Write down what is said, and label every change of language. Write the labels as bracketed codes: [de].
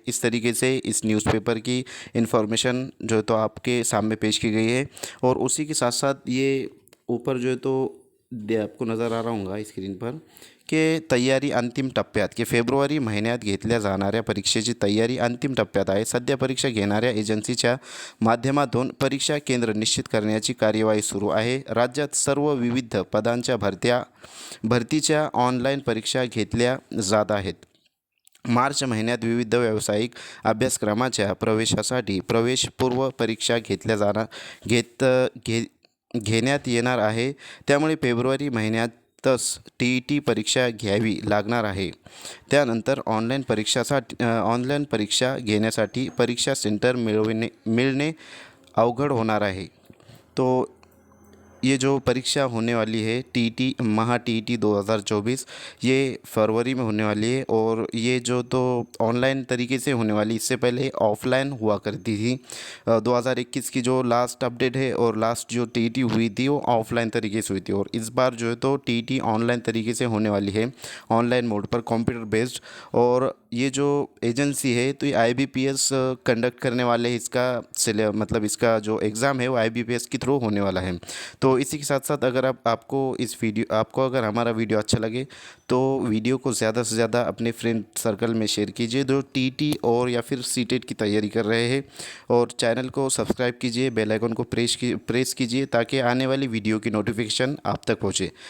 [hi] इस तरीके से इस न्यूज़पेपर की इन्फॉर्मेशन जो है तो आपके सामने पेश की गई है। और उसी के साथ साथ ये ऊपर जो है तो आपको नज़र आ रहा होगा स्क्रीन पर की [mr] तयारी अंतिम टप्प्यात की फेब्रुवारी महिन्यात घेतल्या जाणाऱ्या परीक्षेची तयारी अंतिम टप्प्यात आहे। सध्या परीक्षा घेणाऱ्या एजन्सीच्या माध्यमातून परीक्षा केंद्र निश्चित करण्याची कार्यवाही सुरू आहे। राज्यात सर्व विविध पदांच्या भरतीच्या ऑनलाईन परीक्षा घेतल्या जात आहेत। मार्च महिन्यात विविध व्यावसायिक अभ्यासक्रमाच्या प्रवेशासाठी प्रवेशपूर्व परीक्षा घेण्यात येणार आहे। त्यामुळे फेब्रुवारी महिन्यातच टी परीक्षा घ्यावी लागणार आहे। त्यानंतर ऑनलाईन परीक्षा घेण्यासाठी परीक्षा सेंटर मिळणे अवघड होणार आहे। [hi] तो ये जो परीक्षा होने वाली है महा टी 2024, ये फरवरी में होने वाली है। और ये जो तो ऑनलाइन तरीके से होने वाली, इससे पहले ऑफ़लाइन हुआ करती थी। 2021 की जो लास्ट अपडेट है और लास्ट जो टी हुई थी वो ऑफ़लाइन तरीके से हुई थी। और इस बार जो है तो टी ऑनलाइन तरीके से होने वाली है, ऑनलाइन मोड पर कंप्यूटर बेस्ड। और ये जो एजेंसी है तो ये IBPS कंडक्ट करने वाले हैं। इसका जो एग्ज़ाम है वो IBPS के थ्रू होने वाला है। तो इसी के साथ साथ अगर आपको अगर हमारा वीडियो अच्छा लगे तो वीडियो को ज़्यादा से ज़्यादा अपने फ्रेंड सर्कल में शेयर कीजिए जो टी और या फिर सीटेट की तैयारी कर रहे हैं। और चैनल को सब्सक्राइब कीजिए, बेल आइकन को प्रेस कीजिए ताकि आने वाली वीडियो की नोटिफिकेशन आप तक पहुँचे।